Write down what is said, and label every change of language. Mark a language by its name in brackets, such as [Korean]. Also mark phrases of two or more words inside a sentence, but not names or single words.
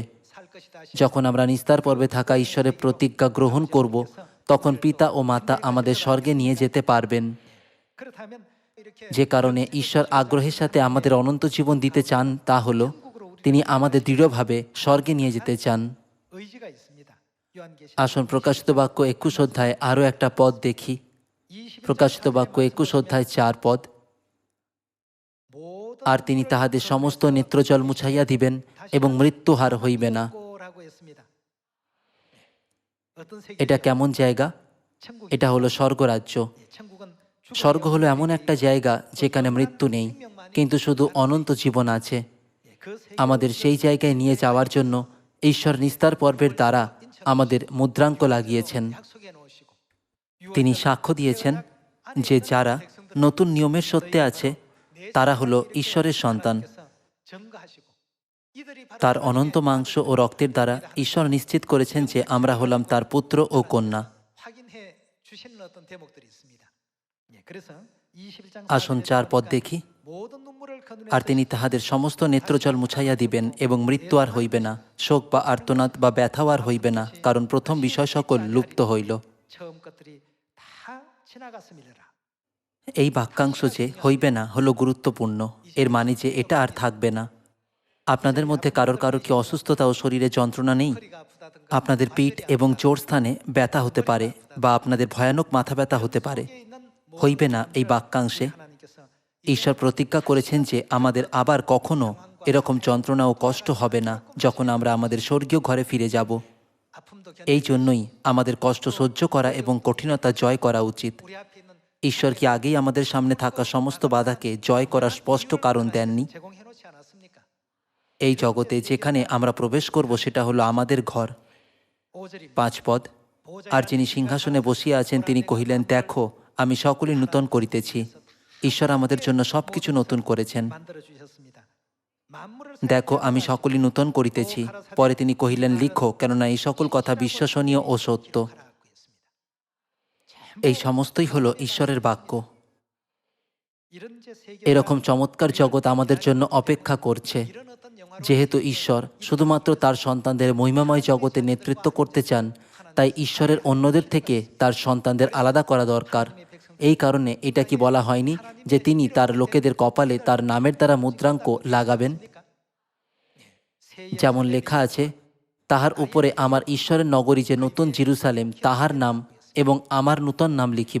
[Bangla] যখন আমরা নিস্তার পর্বে থাকা ঈশ্বরের প্রতিজ্ঞা গ্রহণ করব, তখন পিতা ও মাতা আমাদের স্বর্গে নিয়ে যেতে পারবেন। যে কারণে ঈশ্বর আগ্রহের সাথে আমাদের অনন্ত জীবন দিতে চান তা হল, তিনি আমাদের দৃঢ়ভাবে স্বর্গে নিয়ে যেতে চান। [Korean] 의지가 있습니다. 요한계시록 [Bangla] আসুন প্রকাশিত বাক্য 21 অধ্যায় আরও একটা পদ দেখি। [Korean] 21장 [Bangla] প্রকাশিত বাক্য 21 অধ্যায় 4 পদ। [Korean] 모든 [Bangla] আর তিনি তাহাদের সমস্ত নেত্রজল মুছাইয়া দিবেন এবং মৃত্যুহার হইবে না। [Korean] 라고 했습니다. 어떤 세계? [Bangla] এটা কেমন জায়গা? [Korean] 천국이 [Bangla] এটা হলো স্বর্গরাজ্য। [Korean] 천국은 [Bangla] স্বর্গ হলো এমন একটা জায়গা যেখানে মৃত্যু নেই, কিন্তু শুধু অনন্ত জীবন আছে। [Korean] 그 세계 [Bangla] আমাদের সেই জায়গায় নিয়ে যাওয়ার জন্য ঈশ্বর নিস্তার পর্বের দ্বারা আমাদের মুদ্রাঙ্ক লাগিয়েছেন। [Korean] 약속해 놓으시고 [Bangla] তিনি সাক্ষ্য দিয়েছেন যে যারা নতুন নিয়মের সত্যে আছে তারা হলো ঈশ্বরের সন্তান। [Korean] 증거하시고 이들이 바로 [Bangla] তার অনন্ত মাংস ও রক্তের দ্বারা ঈশ্বর নিশ্চিত করেছেন যে আমরা হলাম তার পুত্র ও কন্যা। [Korean] 확인해 주시는 어떤 대목들이 있습니다. 예, 그래서 21장 [Bangla] আসুন 4 পদ দেখি। [Korean] 모든 눈물을 그눈에 [Bangla] আর তিনি তাহাদের সমস্ত নেত্রজল মুছাইয়া দিবেন এবং মৃত্যু আর হইবে না, শোক বা আর্তনাদ বা ব্যথাও আর হইবে না, কারণ প্রথম বিষয় সকল লুপ্ত হইল। [Korean] 처음 것들이 다 지나갔음이라. [Bangla] এই বাক্যাংশ যে হইবে না হলো গুরুত্বপূর্ণ। এর মানে যে এটা আর থাকবে না। আপনাদের মধ্যে কারোর কি অসুস্থতা ও শরীরে যন্ত্রণা নেই? [Korean] 허리가 아프다든가 [Bangla] আপনাদের পিঠ এবং জোর স্থানে ব্যথা হতে পারে বা আপনাদের ভয়ানক মাথা ব্যথা হতে পারে। [Korean] 속에 있는 [Bangla] হইবে না এই বাক্যাংশে [Korean] 하나님께서 [Bangla] ঈশ্বর প্রতিজ্ঞা করেছেন যে আমাদের আবার কখনো এরকম যন্ত্রণা ও কষ্ট হবে না যখন আমরা আমাদের স্বর্গীয় ঘরে ফিরে যাব। [Korean] 아픔도 [Bangla] এই জন্যই আমাদের কষ্ট সহ্য করা এবং কঠিনতা জয় করা উচিত। [Korean] 우리 앞에 있는 [Bangla] ঈশ্বর কি আগেই আমাদের সামনে থাকা সমস্ত বাধাকে জয় করার স্পষ্ট কারণ দেননি? [Korean] 제공해 놓지 않았습니까? [Bangla] এই জগতে যেখানে আমরা প্রবেশ করব সেটা হলো আমাদের ঘর। [Korean] 5절입니다. [Bangla] 5 পদ। আর যিনি সিংহাসনে বসিয়া আছেন তিনি কহিলেন, দেখো আমি সকলই নূতন করিতেছি। ঈশ্বর আমাদের জন্য সবকিছু নতুন করেছেন। [Korean] 만들어 주셨습니다. 만물을 [Bangla] দেখো আমি সকলই নূতন করিতেছি। পরে তিনি কহিলেন, লিখো, কেননা এই সকল কথা বিশ্বাসনীয় ও সত্য। [Korean] 하라고 했습니다. [Bangla] এই সমস্তই হলো ঈশ্বরের বাক্য। [Korean] 이런 제 세계 [Bangla] এরকম চমৎকার জগৎ আমাদের জন্য অপেক্ষা করছে। [Korean] 이런 어떤 영화를 [Bangla] যেহেতু ঈশ্বর শুধুমাত্র তার সন্তানদের মহিমাময় জগতে নেতৃত্ব করতে চান, তাই ঈশ্বরের অন্যদের থেকে তার সন্তানদের আলাদা করা দরকার। এই কারণে এটা কি বলা হয়নি যে তিনি তার লোকেদের কপালে তার নামের দ্বারা মুদ্রাঙ্ক লাগাবেন? যেমন লেখা আছে, তাহার উপরে আমার ঈশ্বরের নগরী যে নতুন জেরুসালেম, তাহার নাম এবং আমার নূতন নাম লিখিব।